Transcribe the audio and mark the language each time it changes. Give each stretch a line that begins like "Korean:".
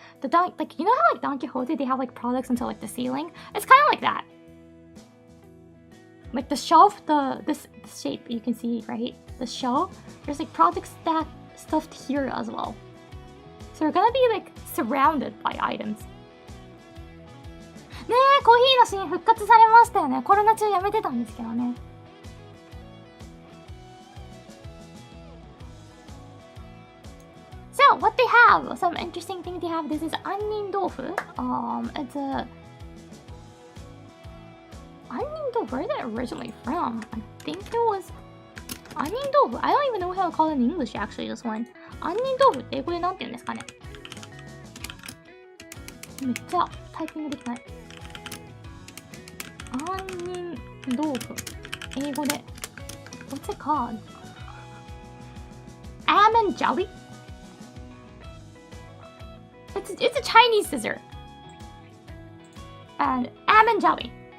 English: Like, you know how like Don Quixote, they have like products until like the ceiling? It's kind of like that. Like the shelf, this shape you can see, right? The shelf, there's like products that stuffed here as well. So you're gonna be like surrounded by items.
Japanese: ねえ、コーヒーのシーン復活されましたよね。コロナ中やめてたんですけどね。
English: So what they have, some interesting things they have. This is onion tofu. It's a onion tofu. Where is it originally from? I think it was onion tofu. I don't even know how to call it in English actually. This one.
Japanese: onion tofu って英語でなんて言うんですかね。めっちゃタイピングできない。
English: onion tofu
Japanese: 英語で
English: What's it called? Almond jelly? It's a Chinese dessert. And almond jelly.